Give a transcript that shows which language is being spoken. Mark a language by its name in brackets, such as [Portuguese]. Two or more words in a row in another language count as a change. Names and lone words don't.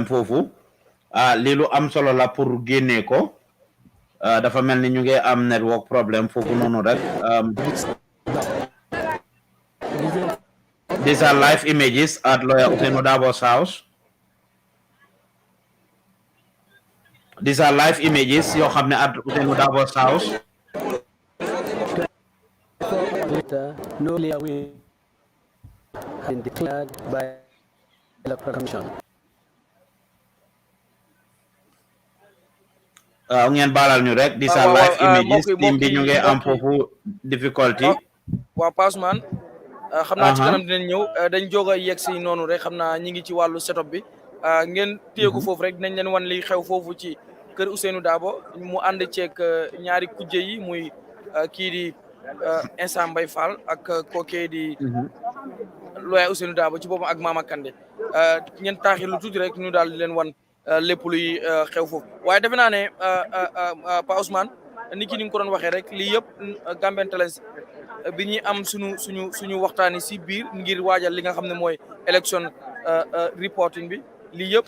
[Wolof] foofu lii lu am solo la pour génnee ko dafa mel ni ñu ngi am network problème foofu noonu rek [English] these are live images at Lawyer Ousainou Darboe's house. These are live images [Wolof] yoo xam ne [English] at Ousainou Darboe's house. No layer will have been declared by Electoral Commission. [Wolof] Ngeen baalal ñu rek [English] these are live images [Wolof] team bi ñu ngi am foofu difficulty. waa Passeman xam naa ci kanam dinañ ñëw dañ jóg a yegg si noonu rek xam naa ñi ngi ci wàllu setup bi ngeen téyeku foofu rek dinañ leen wan li xew foofu ci kër Ousainou Darboe mu ànd ceeg ñaari kujje yi muy kii di Insa Mbaye Fall ak kookee di Lawyer Ousainou Darboe ci boppam ak Mama Kandeh ngeen taaxi lu tuuti rek ñu daal di leen wan lépp luy xew foofu waaye defe naa ne Pa Ousmane ni ki ni nga ko doon waxee rek lii yëpp Gambian Talents bi ñuy am suñu waxtaani si biir ngir waajal li nga xam ne mooy [English] election reporting [Wolof] bi lii yëpp